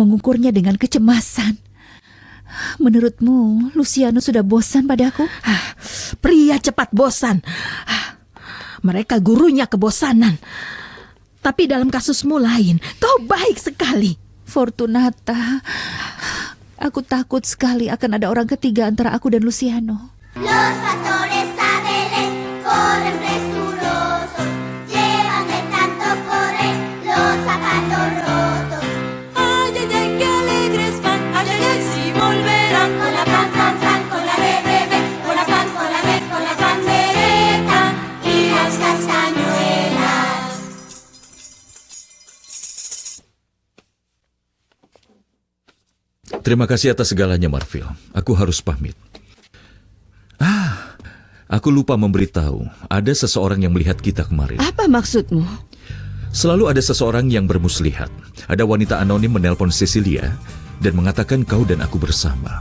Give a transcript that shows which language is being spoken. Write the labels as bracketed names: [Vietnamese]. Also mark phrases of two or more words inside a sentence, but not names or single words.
[Indonesian] Dan aku mengukurnya dengan kecemasan. Menurutmu, Luciano sudah bosan padaku? Pria cepat bosan. Mereka gurunya kebosanan. Tapi dalam kasusmu lain, kau baik sekali. Fortunata, aku takut sekali akan ada orang ketiga antara aku dan Luciano. [Spanish] Los pastores a Belén corren presurosos, llevan de tanto correr los zapatos rotos. Ay, ay, ay, qué alegres van, ay, ay, ay, si volverán Con la pan, pan, pan, con la be, be, be, con la pan, con la be, con la pandereta y las castañuelas. [Indonesian] Terima kasih atas segalanya, Marvil. Aku harus pamit. Aku lupa memberitahu, ada seseorang yang melihat kita kemarin. Apa maksudmu? Selalu ada seseorang yang bermuslihat. Ada wanita anonim menelpon Cecilia dan mengatakan kau dan aku bersama.